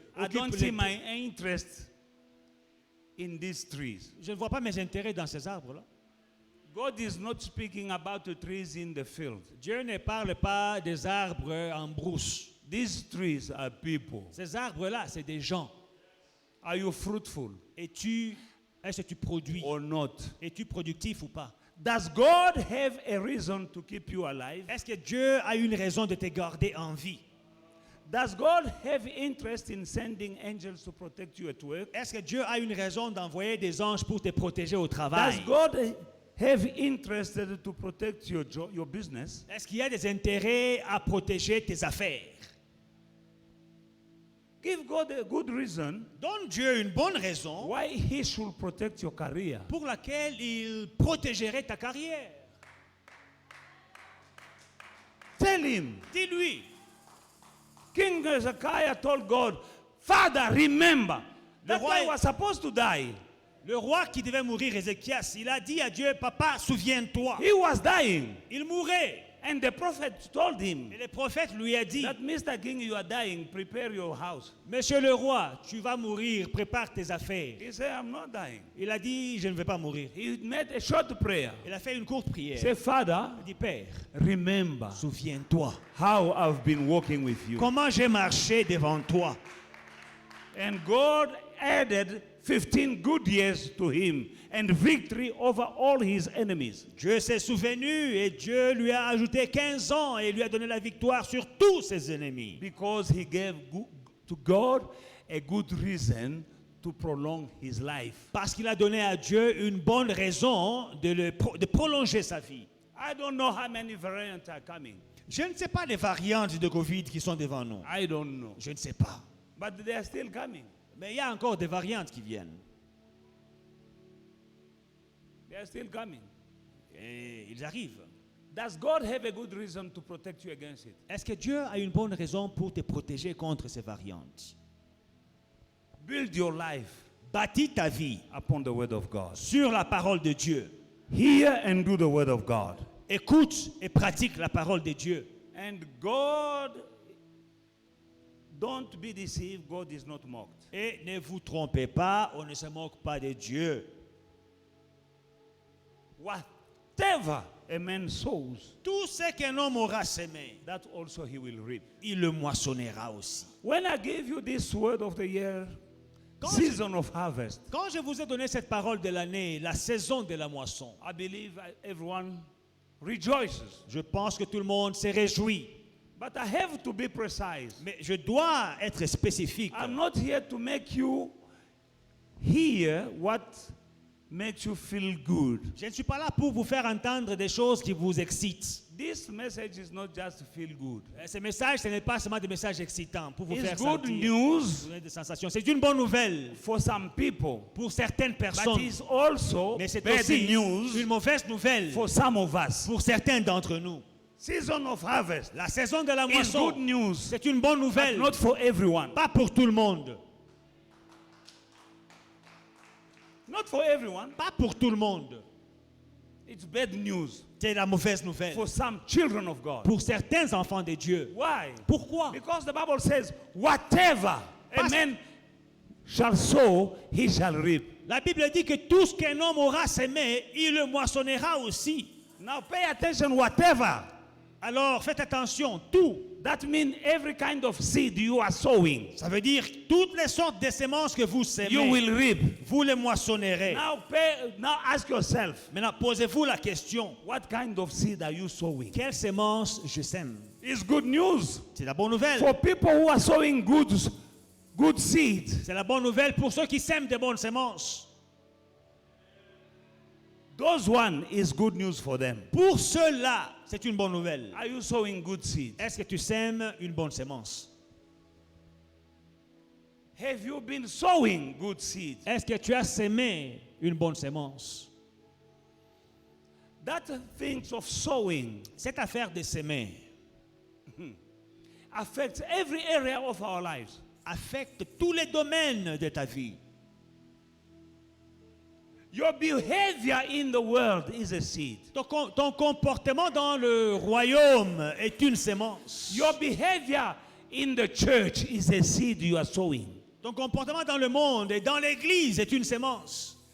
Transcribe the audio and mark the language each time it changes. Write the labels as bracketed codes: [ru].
[en] I don't [fr] occupent [en] see [fr] les- [en] my interest in these trees. [fr] Je ne vois pas mes intérêts dans ces arbres-là. [en] God is not speaking about the trees in the field. [fr] Dieu ne parle pas des arbres en brousse. [en] These trees are people. [fr] Ces arbres-là, c'est des gens. [en] Are you fruitful? [fr] Es-tu Est-ce que tu produis? [en] or not? [fr] Es-tu productif ou pas? [en] Does God have a reason to keep you alive? [fr] Est-ce que Dieu a une raison de te garder en vie? [en] Does God have interest in sending angels to protect you at work? [fr] Est-ce que Dieu a une raison d'envoyer des anges pour te protéger au [en] Does [fr] travail? [en] God have interest to protect your business? [fr] Est-ce qu'il y a des intérêts à protéger tes affaires? [en] Give God a good reason [fr] Donne Dieu une bonne raison [en] why He should protect your career. [fr] pour laquelle il protégerait ta carrière. [en] Tell Him. [fr] Dis-lui. [en] King Hezekiah told God, Father, remember. That [fr] roi- [en] guy was supposed to die. [fr] Le roi qui devait mourir, Ézéchias, il a dit à Dieu, Papa, souviens-toi. [en] He was dying. [fr] Il mourait. [en] And the prophet told him [fr] Et le prophète lui a dit, [en] that Mr. King, you are dying, prepare your house. [fr] Monsieur le roi, tu vas mourir, prépare tes affaires. [en] He said, I'm not dying. [fr] Il a dit, je ne vais pas mourir. [en] He made a short prayer. [fr] Il a fait une courte prière. [en] He said, Father, [fr] Il dit, Père, [en] remember [fr] souviens-toi. [en] how I've been walking with you. [fr] Comment j'ai marché devant toi. [en] And God added 15 good years to him and victory over all his enemies. [fr] Dieu s'est souvenu et Dieu lui a ajouté 15 ans et lui a donné la victoire sur tous ses ennemis. [en] Because he gave to God a good reason to prolong his life. [fr] Parce qu'il a donné à Dieu une bonne raison de prolonger sa vie. [en] I don't know how many variants are coming. [fr] Je ne sais pas les variantes de Covid qui sont devant nous. [en] I don't know. [fr] Je ne sais pas. [en] But they are still coming. [fr] Mais il y a encore des variantes qui viennent. [en] They are still coming. [fr] Et ils arrivent. [en] Does God have a good reason to protect you against it? [fr] Est-ce que Dieu a une bonne raison pour te protéger contre ces variantes? [en] Build your life [fr] Bâtis ta vie [en] upon the word of God. [fr] sur la parole de Dieu. [en] Hear and do the word of God. [fr] Écoute et pratique la parole de Dieu. [en] And God, don't be deceived, God is not mocked. [fr] Et ne vous trompez pas, on ne se moque pas de Dieu. [en] Whatever a man sows, [fr] Tout ce qu'un homme aura semé, [en] that also he will reap. [fr] il le moissonnera aussi. [en] When I gave you this word of the year, season of harvest, [fr] Quand je vous ai donné cette parole de l'année, la saison de la moisson, [en] I believe everyone rejoices. [fr] je pense que tout le monde s'est réjoui. [en] But I have to be precise. [fr] Mais je dois être spécifique. [en] I'm not here to make you hear what makes you feel good. [fr] Je ne suis pas là pour vous faire entendre des choses qui vous excitent. [en] This message is not just to feel good. [fr] Ce message, ce n'est pas seulement des messages excitants pour vous [en] It's [fr] faire [en] good [fr] sentir, [en] news [fr] vous donner des sensations. C'est une bonne nouvelle [en] for some people, [fr] pour certaines [en] but [fr] personnes, [en] it's also [fr] mais c'est [en] bad [fr] aussi [en] news [fr] une mauvaise nouvelle [en] for some of us. [fr] pour certains d'entre nous. [en] Season of harvest [fr] La saison de la [en] is [fr] moisson, [en] good news, [fr] c'est une bonne [en] but [fr] nouvelle, [en] not for everyone. [fr] pas pour tout le monde. [en] Not for everyone. [fr] Pas pour tout le monde. [en] It's bad news [fr] C'est la mauvaise nouvelle [en] for some children of God. [fr] pour certains enfants de Dieu. [en] Why? [fr] Pourquoi? [en] Because the Bible says, whatever a [fr] Parce- [en] man shall sow, he shall reap. [fr] La Bible dit que tout ce qu'un homme aura semé, il le moissonnera aussi. [en] Now pay attention, whatever. [fr] Alors faites attention, tout. [en] That means every kind of seed you are sowing, [fr] Ça veut dire toutes les sortes de semences que vous [en] you [fr] semez, [en] will reap. [fr] vous les moissonnerez. [en] Now ask yourself, [fr] Maintenant, posez-vous la question, [en] what kind of seed are you sowing? [fr] quelle semence je sème? [en] It's good news [fr] C'est la bonne nouvelle. [en] for people who are sowing good seeds. [fr] C'est la bonne nouvelle pour ceux qui sèment des bonnes semences. [en] Those one is good news for them. [fr] Pour ceux-là, c'est une bonne nouvelle. [en] Are you sowing good seed? [fr] Est-ce que tu sèmes une bonne semence? [en] Have you been sowing good seed? [fr] Est-ce que tu as sémé une bonne semence? [en] That things of sowing [fr] Cette affaire de s'aimer [en] affects every area of our lives. [fr] affecte tous les domaines de ta vie. [en] Your behavior in the world is a seed. [fr] Ton comportement dans le royaume est une semence. [en] Your behavior in the church is a seed you are sowing. [fr] Ton comportement dans le monde et dans l'église est une semence.